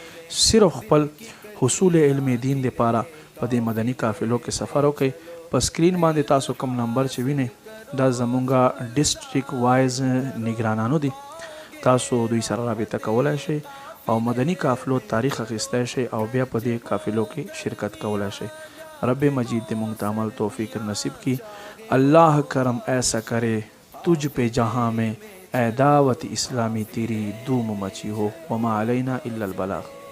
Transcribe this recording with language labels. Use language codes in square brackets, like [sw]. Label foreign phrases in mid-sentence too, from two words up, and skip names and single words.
[ps] صرف خپل حصول علم دین دپاره په دې مدني قافلو کې سفر وکړئ. په سکرین باندې تاسو کوم نمبر چې وینئ دا زمونږ ډسټریکټ وایز نگرانانو دي. تاسو دوی سره رابطه کولی شئ او مدنی قافلو تاریخ اخیستی شئ او بیا په دې قافلو کې شرکت کولی شئ. رب مجید دې موږ ته عمل توفیق نصیب کی. [ur] اللہ کرم ایسا کرے تجھ پہ جہاں میں اے دعوت اسلامی تیری دوم مچی ہو [ar] وما علینا الا البلاغ.